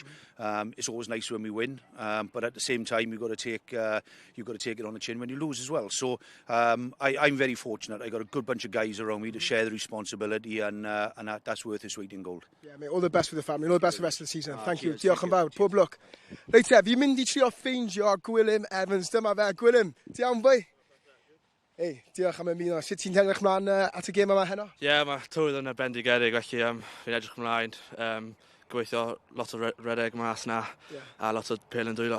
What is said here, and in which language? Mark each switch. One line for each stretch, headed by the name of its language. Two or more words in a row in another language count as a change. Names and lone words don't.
English: It's always nice when we win, but at the same time, you've got to take it on the chin when you lose as well. So I'm very fortunate. I got a good bunch of guys around me to share the responsibility, and that's worth its weight in gold. Yeah, mate. All the best for the family. All the best for the rest of the season. Thank you.
Welsh: Diolch yn fawr. Pob lwc. Reit te, fi'n mynd I trio ffeindio Gwilym Evans. Dyma fe. Gwilym, ti iawn boy? Hey, diolch am ymuno. Sut ti'n edrych mlaen at y gêm yma heno? Ie, mae tywydd yn bendigedig, felly fi'n edrych ymlaen. Gweithio lot o redeg mas na, a lot o pêl yn dwylo.